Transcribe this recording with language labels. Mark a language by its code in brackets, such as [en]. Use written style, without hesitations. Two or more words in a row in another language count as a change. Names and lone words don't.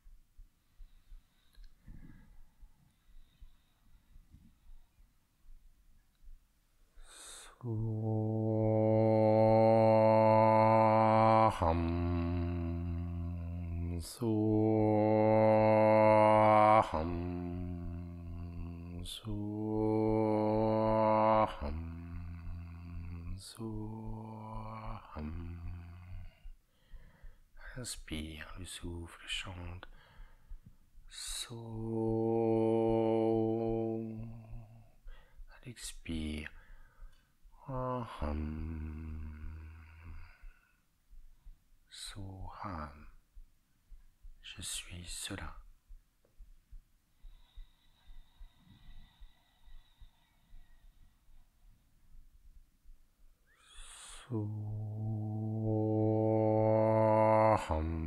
[sa] सोऽहम्, सोऽहम्, सोऽहम्, सोऽहम्. [fr] Inspire, le souffle chante. So. À l'expire. [sa] अहम्। सोऽहम्. [fr] Je suis cela. [sa] Soham.